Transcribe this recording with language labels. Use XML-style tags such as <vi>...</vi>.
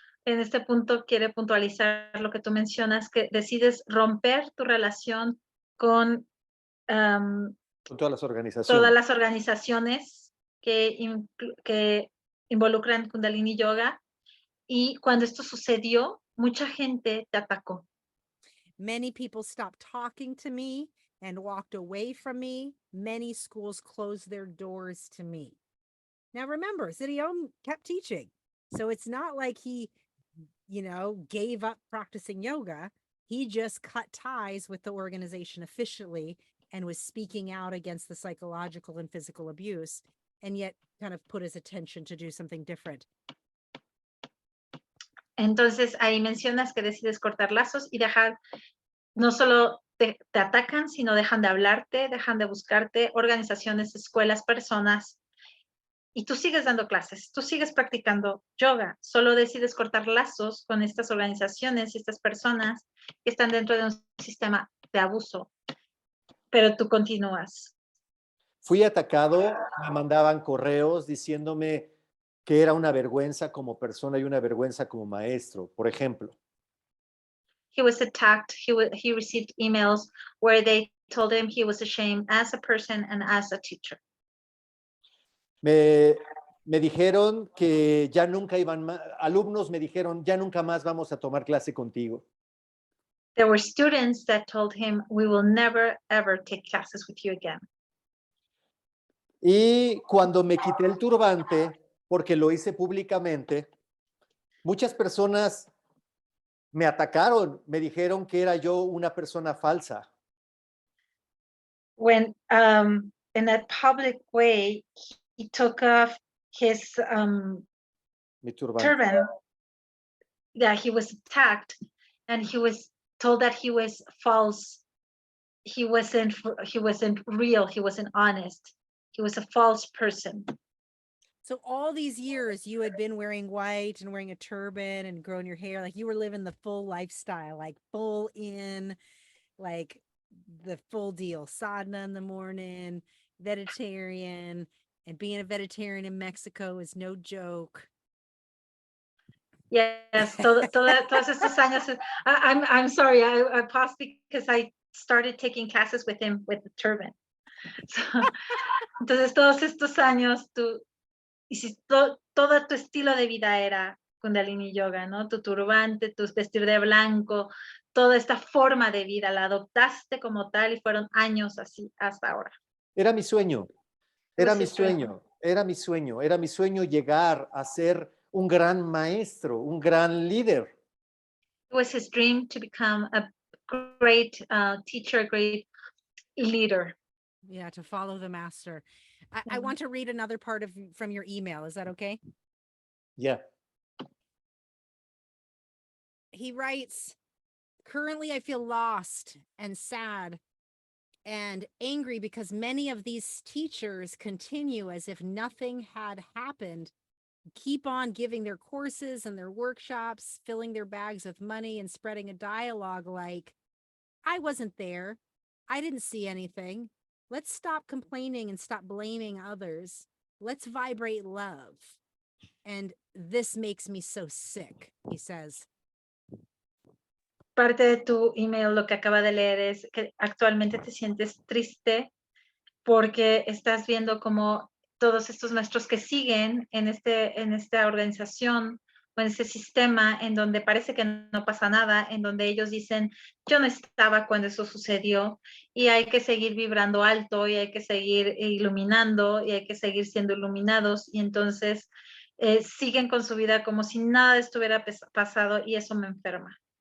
<es>En este punto quiere puntualizar lo que tú mencionas, que decides romper tu relación con Con todas las organizaciones. todas las organizaciones que involucran Kundalini Yoga, y cuando esto sucedió, mucha gente te atacó.</es> <en>Many people stopped talking to me and walked away from me. Many schools closed their doors to me. Now remember, Siri Om kept teaching. So it's not like he, gave up practicing yoga. He just cut ties with the organization officially and was speaking out against the psychological and physical abuse, and yet kind of put his attention to do something different.</en> <es>Entonces ahí mencionas que decides cortar lazos y dejar, no solo te atacan, sino dejan de hablarte, dejan de buscarte, organizaciones, escuelas, personas, y tú sigues dando clases, tú sigues practicando yoga, solo decides cortar lazos con estas organizaciones y estas personas que están dentro de un sistema de abuso, pero tú continúas. Fui atacado, me mandaban correos diciéndome que era una vergüenza como persona y una vergüenza como maestro, por ejemplo.</es> <en>He was attacked, he received emails where they told him he was ashamed as a person and as a teacher.</en> <es>Me dijeron que ya nunca alumnos me dijeron, ya nunca más vamos a tomar clase contigo.</es> <en>There were students that told him, we will never, ever take classes with you again.</en> <es>Y cuando me quité el turbante, porque lo hice públicamente, muchas personas me atacaron, me dijeron que era yo una persona falsa.</es> <en>When, in that public way, he took off his</en> <es>Mi turbante.</es> <en>turban, that he was attacked, and he was told that he was false. He wasn't real. He wasn't honest. He was a false person. So all these years you had been wearing white and wearing a turban and growing your hair, like you were living the full lifestyle, like full in, like the full deal, sadhana in the morning, vegetarian, and being a vegetarian in Mexico is no joke.</en> <es>Yes, todos estos años.</es> <en>I'm sorry, I paused because I started taking classes with him with the turban.</en> <es>So, entonces todos estos años tú hiciste todo tu estilo de vida era Kundalini Yoga, ¿no? Tu turbante, tu vestir de blanco, toda esta forma de vida la adoptaste como tal y fueron años así hasta ahora. Era mi sueño, era mi sueño llegar a ser un gran maestro, un gran líder.</es> <en>It was his dream to become a great teacher, a great leader. Yeah, to follow the master. I want to read another part from your email. Is that okay? Yeah. He writes, currently I feel lost and sad and angry because many of these teachers continue as if nothing had happened, keep on giving their courses and their workshops, filling their bags with money and spreading a dialogue like, I wasn't there. I didn't see anything. Let's stop complaining and stop blaming others. Let's vibrate love. And this makes me so sick, he says.</en> <es>Parte de tu email lo que acaba de leer es que actualmente te sientes triste porque estás viendo como todos estos maestros que siguen en esta organización o en este sistema en donde parece que no pasa nada, en donde ellos dicen, yo no estaba cuando eso sucedió y hay que seguir vibrando alto y hay que seguir iluminando y hay que seguir siendo iluminados y entonces siguen con su vida como si nada estuviera pasado y eso me enferma.</es>